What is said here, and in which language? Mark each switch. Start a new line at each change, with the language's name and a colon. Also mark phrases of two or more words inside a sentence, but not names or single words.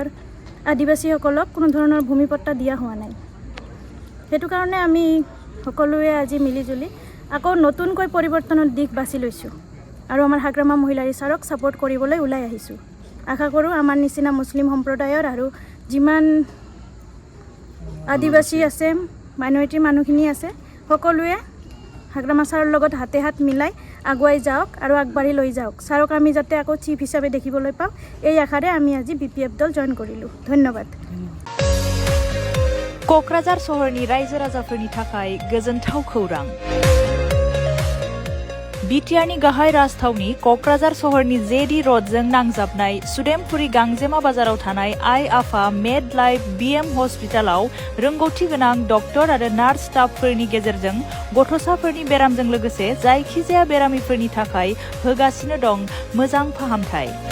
Assamese: আদিবাসীসকলক কোনো ধৰণৰ ভূমিপট্টা দিয়া হোৱা নাই সেইটো কাৰণে আমি সকলোৱে আজি মিলিজুলি আকৌ নতুনকৈ পৰিৱৰ্তনৰ দিশ বাছি লৈছোঁ আৰু আমাৰ হাগ্ৰামা মহিলাৰী ছাৰক ছাপোৰ্ট কৰিবলৈ ওলাই আহিছোঁ আশা কৰোঁ আমাৰ নিচিনা মুছলিম সম্প্ৰদায়ৰ আৰু যিমান আদিবাসী আছে মাইনৰিটিৰ মানুহখিনি আছে সকলোৱে হাগ্ৰামা ছাৰৰ লগত হাতে হাত মিলাই আগুৱাই যাওক আৰু আগবাঢ়ি লৈ যাওক। ছাৰক আমি যাতে আকৌ চিফ হিচাপে দেখিবলৈ পাওঁ, এই আশাৰে আমি আজি BPF দল জইন কৰিলোঁ। ধন্যবাদ।
Bodo: क'क्राझार सहरनि रायजो राजाफोरनि थाखाय गोजोनथाव खौरां। बिटिआरनि गाहाय राजथावनि क'क्राझार सहरनि जेडी रडजों नांजाबनाय सुदेमपुरी गांजेमा बाजाराव थानाय आइ आफा मेड लाइफ BM हस्पिटालाव रोंगौथि गोनां डक्टर आरो नार्स स्टाफफोरनि गेजेरजों गथ'साफोरनि बेरामजों लोगोसे जायखिजाया बेरामिफोरनि थाखाय होगासिनो दं मोजां फाहामथाय।